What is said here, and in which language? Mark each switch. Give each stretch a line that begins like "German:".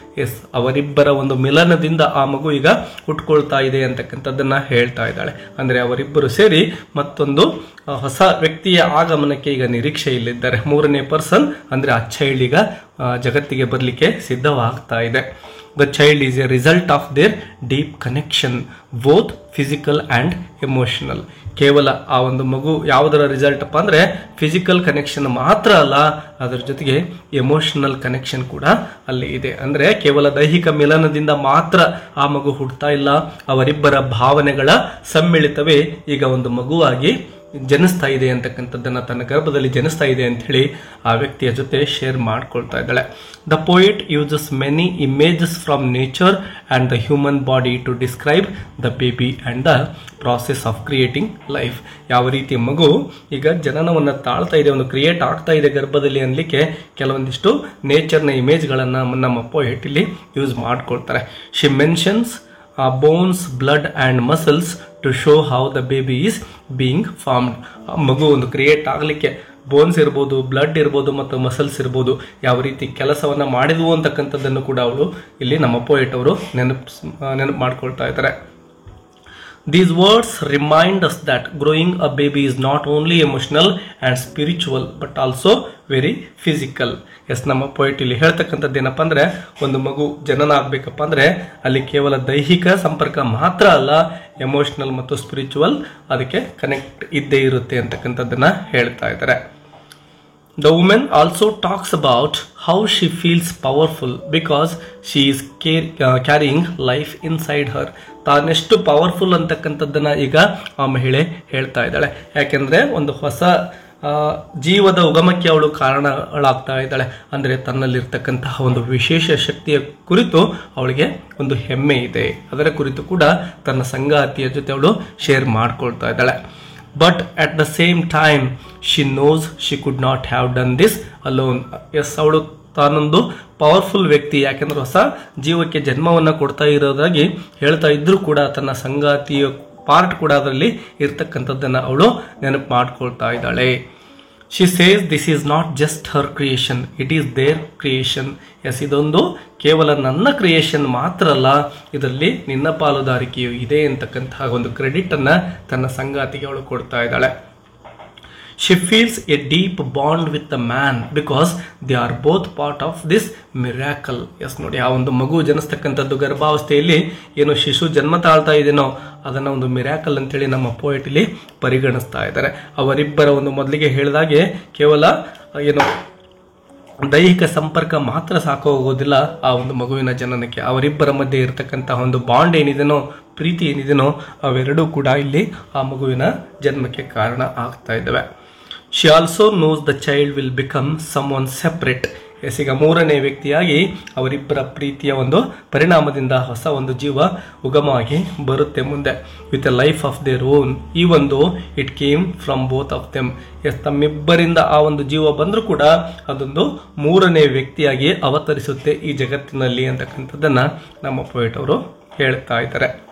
Kannada: S, ಅವರಿಬ್ಬರ ಒಂದು ಮಿಲನದಿಂದ ಆ ಮಗು ಈಗ ಹುಟ್ಕೊಳ್ತಾ ಇದೆ ಅಂತಕ್ಕಂಥದ್ದನ್ನ ಹೇಳ್ತಾ ಇದ್ದಾಳೆ. ಅಂದ್ರೆ ಅವರಿಬ್ಬರು ಸೇರಿ ಮತ್ತೊಂದು ಹೊಸ ವ್ಯಕ್ತಿಯ ಆಗಮನಕ್ಕೆ ಈಗ ನಿರೀಕ್ಷೆ ಇಲ್ಲಿದ್ದಾರೆ. ಮೂರನೇ ಪರ್ಸನ್ ಅಂದ್ರೆ ಆ ಚೈಲ್ಡ್ ಈಗ ಜಗತ್ತಿಗೆ ಬರಲಿಕ್ಕೆ ಸಿದ್ಧವಾಗ್ತಾ ಇದೆ.
English: The child is a result of their deep connection, both physical and emotional.
Kannada: ಕೇವಲ ಆ ಒಂದು ಮಗು ಯಾವುದರ ರಿಸಲ್ಟ್ ಅಪ್ಪ ಅಂದ್ರೆ ಫಿಸಿಕಲ್ ಕನೆಕ್ಷನ್ ಮಾತ್ರ ಅಲ್ಲ, ಅದರ ಜೊತೆಗೆ ಎಮೋಷನಲ್ ಕನೆಕ್ಷನ್ ಕೂಡ ಅಲ್ಲಿ ಇದೆ. ಅಂದ್ರೆ ಕೇವಲ ದೈಹಿಕ ಮಿಲನದಿಂದ ಮಾತ್ರ ಆ ಮಗು ಹುಟ್ಟುತ್ತಾ ಇಲ್ಲ, ಅವರಿಬ್ಬರ ಭಾವನೆಗಳ ಸಮ್ಮಿಳಿತವೇ ಈಗ ಒಂದು ಮಗುವಾಗಿ ಜನಿಸ್ತಾ ಇದೆ ಅಂತಕ್ಕಂಥದ್ದನ್ನ ತನ್ನ ಗರ್ಭದಲ್ಲಿ ಜನಿಸ್ತಾ ಇದೆ ಅಂತ ಹೇಳಿ ಆ ವ್ಯಕ್ತಿಯ ಜೊತೆ ಶೇರ್ ಮಾಡ್ಕೊಳ್ತಾ ಇದ್ದಾಳೆ.
English: The poet uses many images from nature and the human body to describe the baby and the process of creating life.
Kannada: ಯಾವ ರೀತಿ ಮಗು ಈಗ ಜನನವನ್ನು ತಾಳ್ತಾ ಇದೆ, ಒಂದು ಕ್ರಿಯೇಟ್ ಆಗ್ತಾ ಇದೆ ಗರ್ಭದಲ್ಲಿ ಅನ್ಲಿಕ್ಕೆ ಕೆಲವೊಂದಿಷ್ಟು ನೇಚರ್ನ ಇಮೇಜ್ಗಳನ್ನ ನಮ್ಮ ಪೋಯೆಟ್ ಇಲ್ಲಿ ಯೂಸ್ ಮಾಡ್ಕೊಳ್ತಾರೆ.
English: She mentions bones, blood and muscles to show how the baby is being formed.
Kannada: ಮಗು ಒಂದು ಕ್ರಿಯೇಟ್ ಆಗಲಿಕ್ಕೆ ಬೋನ್ಸ್ ಇರ್ಬೋದು, ಬ್ಲಡ್ ಇರ್ಬೋದು ಮತ್ತು ಮಸಲ್ಸ್ ಇರ್ಬೋದು, ಯಾವ ರೀತಿ ಕೆಲಸವನ್ನ ಮಾಡಿದ್ವು ಅಂತಕ್ಕಂಥದ್ದನ್ನು ಕೂಡ ಅವಳು ಇಲ್ಲಿ ನಮ್ಮ ಪೋಯೆಟ್ ಅವರು ನೆನಪು ಮಾಡ್ಕೊಳ್ತಾ ಇದ್ದಾರೆ.
English: These words remind us that growing a baby is not only emotional and spiritual but also very physical.
Kannada: S, ನಮ್ಮ ಪೋಯೆಟ್ ಇಲ್ಲಿ ಹೇಳ್ತಕ್ಕಂಥದ್ದು ಏನಪ್ಪ ಅಂದ್ರೆ ಒಂದು ಮಗು ಜನನ ಆಗ್ಬೇಕಪ್ಪ ಅಂದ್ರೆ ಅಲ್ಲಿ ಕೇವಲ ದೈಹಿಕ ಸಂಪರ್ಕ ಮಾತ್ರ ಅಲ್ಲ, ಎಮೋಷನಲ್ ಮತ್ತು ಸ್ಪಿರಿಚುವಲ್ ಅದಕ್ಕೆ ಕನೆಕ್ಟ್ ಇದ್ದೇ ಇರುತ್ತೆ ಅಂತಕ್ಕಂಥದ್ದನ್ನ ಹೇಳ್ತಾ ಇದ್ದಾರೆ.
English: The woman also talks about how she feels powerful because she is carrying life inside her.
Kannada: ತಾನೆಷ್ಟು powerful ಅಂತಕ್ಕಂಥದ್ದನ್ನ ಈಗ ಆ ಮಹಿಳೆ ಹೇಳ್ತಾ ಇದ್ದಾಳೆ. ಯಾಕೆಂದ್ರೆ ಒಂದು ಹೊಸ ಜೀವದ ಉಗಮಕ್ಕೆ ಅವಳು ಕಾರಣಗಳಾಗ್ತಾ ಇದ್ದಾಳೆ. ಅಂದ್ರೆ ತನ್ನಲ್ಲಿರ್ತಕ್ಕಂತಹ ಒಂದು ವಿಶೇಷ ಶಕ್ತಿಯ ಕುರಿತು ಅವಳಿಗೆ ಒಂದು ಹೆಮ್ಮೆ ಇದೆ. ಅದರ ಕುರಿತು ಕೂಡ ತನ್ನ ಸಂಗಾತಿಯ ಜೊತೆ ಅವಳು ಶೇರ್ ಮಾಡ್ಕೊಳ್ತಾ ಇದ್ದಾಳೆ.
English: But at the same time, she knows she could not have done this alone.
Kannada: S, ಅವಳು ತಾನೊಂದು ಪವರ್ಫುಲ್ ವ್ಯಕ್ತಿ, ಯಾಕೆಂದ್ರೆ ಹೊಸ ಜೀವಕ್ಕೆ ಜನ್ಮವನ್ನ ಕೊಡ್ತಾ ಇರೋದಾಗಿ ಹೇಳ್ತಾ ಇದ್ರೂ ಕೂಡ ತನ್ನ ಸಂಗಾತಿಯ ಪಾರ್ಟ್ ಕೂಡ ಅದರಲ್ಲಿ ಇರ್ತಕ್ಕಂಥದ್ದನ್ನ ಅವಳು ನೆನಪು ಮಾಡ್ಕೊಳ್ತಾ ಇದ್ದಾಳೆ.
English: She says this is not just her creation, it is their creation.
Kannada: S, ಇದೊಂದು ಕೇವಲ ನನ್ನ ಕ್ರಿಯೇಷನ್ ಮಾತ್ರ ಅಲ್ಲ, ಇದರಲ್ಲಿ ನಿನ್ನ ಪಾಲುದಾರಿಕೆಯು ಇದೆ ಅಂತಕ್ಕಂತಹ ಒಂದು ಕ್ರೆಡಿಟ್ ಅನ್ನ ತನ್ನ ಸಂಗಾತಿಗೆ ಅವಳು ಕೊಡ್ತಾ ಇದ್ದಾಳೆ.
English: She feels a deep bond with the man because they are both part of this miracle.
Kannada: S, ನೋಡಿ, ಆ ಒಂದು ಮಗು ಜನಿಸ್ತಕ್ಕಂಥದ್ದು ಗರ್ಭಾವಸ್ಥೆಯಲ್ಲಿ ಏನು ಶಿಶು ಜನ್ಮ ತಾಳ್ತಾ ಇದೆನೋ ಅದನ್ನ ಒಂದು ಮಿರಾಕಲ್ ಅಂತೇಳಿ ನಮ್ಮ ಪೋಯೆಟ್ ಇಲ್ಲಿ ಪರಿಗಣಿಸ್ತಾ ಇದ್ದಾರೆ. ಅವರಿಬ್ಬರ ಒಂದು ಮೊದಲಿಗೆ ಹೇಳಿದಾಗೆ ಕೇವಲ ಏನು ದೈಹಿಕ ಸಂಪರ್ಕ ಮಾತ್ರ ಸಾಕು ಹೋಗೋದಿಲ್ಲ ಆ ಒಂದು ಮಗುವಿನ ಜನನಕ್ಕೆ. ಅವರಿಬ್ಬರ ಮಧ್ಯೆ ಇರತಕ್ಕಂತಹ ಒಂದು ಬಾಂಡ್ ಏನಿದೆನೋ, ಪ್ರೀತಿ ಏನಿದೆನೋ, ಅವೆರಡೂ ಕೂಡ ಇಲ್ಲಿ ಆ ಮಗುವಿನ ಜನ್ಮಕ್ಕೆ ಕಾರಣ ಆಗ್ತಾ ಇದ್ದಾವೆ.
English: She also knows the child will become someone separate.
Kannada: S, ಈಗ ಮೂರನೇ ವ್ಯಕ್ತಿಯಾಗಿ ಅವರಿಬ್ಬರ ಪ್ರೀತಿಯ ಒಂದು ಪರಿಣಾಮದಿಂದ ಹೊಸ ಒಂದು ಜೀವ ಉಗಮವಾಗಿ ಬರುತ್ತೆ ಮುಂದೆ.
English: with a life of their own,
Kannada: ಈ ಒಂದು
English: It came from both of them.
Kannada: S, ತಮ್ಮಿಬ್ಬರಿಂದ ಆ ಒಂದು ಜೀವ ಬಂದರೂ ಕೂಡ ಅದೊಂದು ಮೂರನೇ ವ್ಯಕ್ತಿಯಾಗಿ ಅವತರಿಸುತ್ತೆ ಈ ಜಗತ್ತಿನಲ್ಲಿ ಅಂತಕ್ಕಂಥದ್ದನ್ನ ನಮ್ಮ ಪೋಯೆಟ್ ಅವರು ಹೇಳ್ತಾ ಇದ್ದಾರೆ.